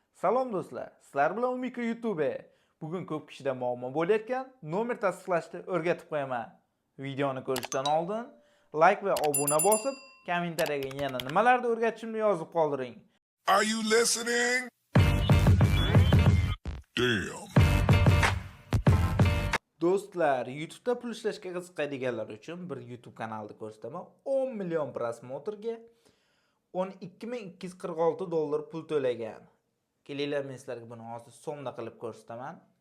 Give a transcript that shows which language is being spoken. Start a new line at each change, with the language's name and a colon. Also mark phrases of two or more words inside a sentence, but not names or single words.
Uzbek: Salom do'stlar, sizlar bilan Umiko YouTube. Bugun ko'p kishida muammo bo'layotgan nomer tasdiqlashni o'rgatib qo'yaman. Videoni ko'rishdan oldin like va obuna bosib, kommentariyaga yana nimalarni o'rgatishimni yozib qoldiring.
English: Are you listening? Damn.
Uzbek: Do'stlar, YouTube'da pul ishlashga qiziqadiganlar uchun bir YouTube kanalni ko'rsataman. 10 million prosmotrga $12,246 pul to'lagan. Kelinglar, men sizlarga buni hozir so'mda qilib ko'rsataman.